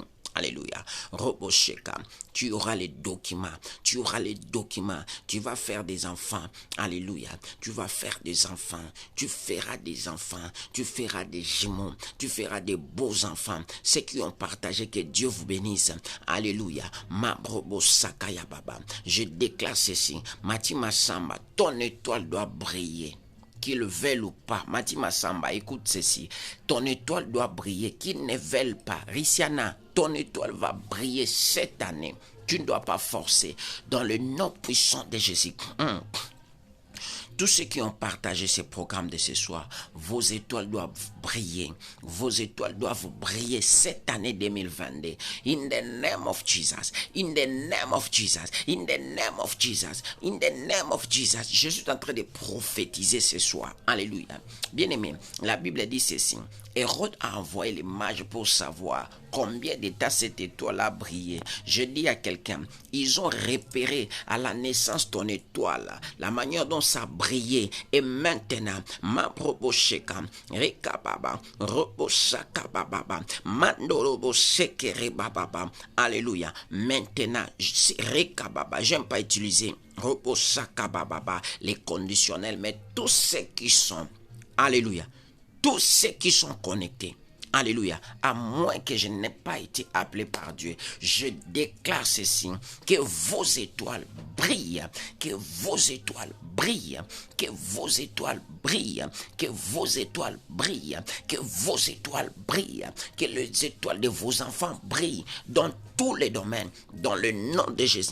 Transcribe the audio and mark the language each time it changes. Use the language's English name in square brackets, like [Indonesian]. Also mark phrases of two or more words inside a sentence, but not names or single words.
[French] Alléluia. Robosheka. Tu auras les documents. Tu vas faire des enfants. Alléluia. Tu vas faire des enfants. Tu feras des enfants. Tu feras des jumeaux. Tu feras des beaux enfants. Ceux qui ont partagé, que Dieu vous bénisse. Alléluia. Ma brobo sakaya baba. Je déclare ceci. Matima Samba, ton étoile doit briller. Qu'il veuille ou pas, Matima Samba, écoute ceci. Ton étoile doit briller, qu'il ne veuille pas. Risiana, ton étoile va briller cette année. Tu ne dois pas forcer. Dans le nom puissant de Jésus. Tous ceux qui ont partagé ce programme de ce soir, vos étoiles doivent briller. Vos étoiles doivent briller cette année 2022. [English] In the name of Jesus. In the name of Jesus. In the name of Jesus. In the name of Jesus. [French] Je suis en train de prophétiser ce soir. Alléluia. Bien-aimé, la Bible dit ceci. Hérode a envoyé les mages pour savoir combien d'états cette étoile a brillé. Je dis à quelqu'un, ils ont repéré à la naissance ton étoile, la manière dont ça brillait. Et maintenant, ma probosheka, rekababa, roboshakababa, mandorobo sekere bababa. Alléluia. Maintenant, rekababa, j'aime pas utiliser roboshakababa, les conditionnels, mais tous ceux qui sont, alléluia, tous ceux qui sont connectés, alléluia, à moins que je n'ai pas été appelé par Dieu, je déclare ceci, que vos étoiles brillent, que vos étoiles brillent, que vos étoiles brillent, que vos étoiles brillent, que vos étoiles brillent, que les étoiles de vos enfants brillent dans tous les domaines, dans le nom de Jésus.